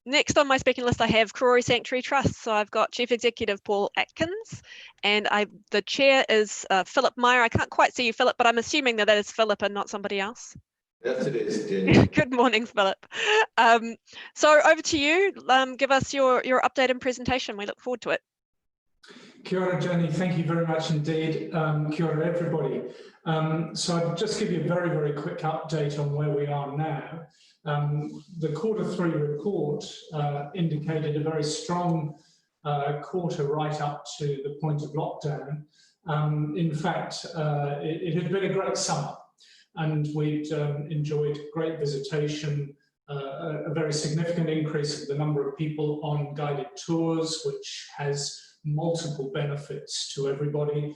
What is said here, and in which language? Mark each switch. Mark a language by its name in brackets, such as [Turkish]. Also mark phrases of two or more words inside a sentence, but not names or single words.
[English] Next on my speaking list, I have Karori Sanctuary Trust. So I've got Chief Executive Paul Atkins, and the chair is Philip Meyer. I can't quite see you, Philip, but I'm assuming that is Philip and not somebody else. Yes, it is, Jenny. Good morning, Philip. So over to you. Give us your update and presentation. We look forward to it. [Māori] Kia ora, Jenny. [English] Thank you very much indeed. [Māori] Kia ora, everybody. [English] So I'll just give you a very, very quick update on where we are now. The Q3 report indicated a very strong quarter right up to the point of lockdown. In fact, it had been a great summer, and we'd enjoyed great visitation, a very significant increase in the number of people on guided tours, which has multiple benefits to everybody.